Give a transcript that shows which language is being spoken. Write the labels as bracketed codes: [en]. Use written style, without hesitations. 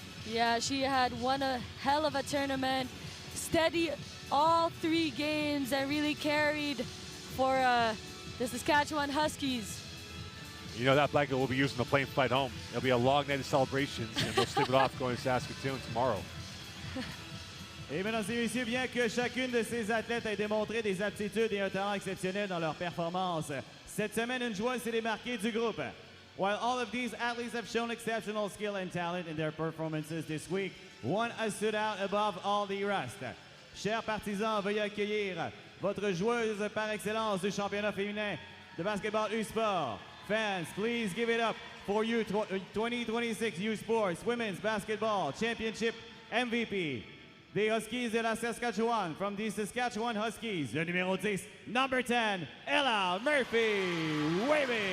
[en] Yeah, she had won a hell of a tournament, steady all 3 games, and really carried for the Saskatchewan Huskies. You know, that blanket will be used on the plane flight home. It'll be a long night of celebrations, and they'll sleep it off going to Saskatoon tomorrow. [fr] Et mesdames et messieurs, bien que chacune de ces athlètes ait démontré des aptitudes et un talent exceptionnel dans leur performance, cette semaine, une joueuse s'est démarquée du groupe. [en] While all of these athletes have shown exceptional skill and talent in their performances this week, one has stood out above all the rest. [fr] Chers partisans, veuillez accueillir votre joueuse par excellence du championnat féminin de basketball U-Sport. [en] Fans, please give it up for you 2026 U-Sports Women's Basketball Championship MVP. The Huskies de la Saskatchewan, from the Saskatchewan Huskies, [fr] le numéro 10, [en] number 10, Ella Murphy-Weeb.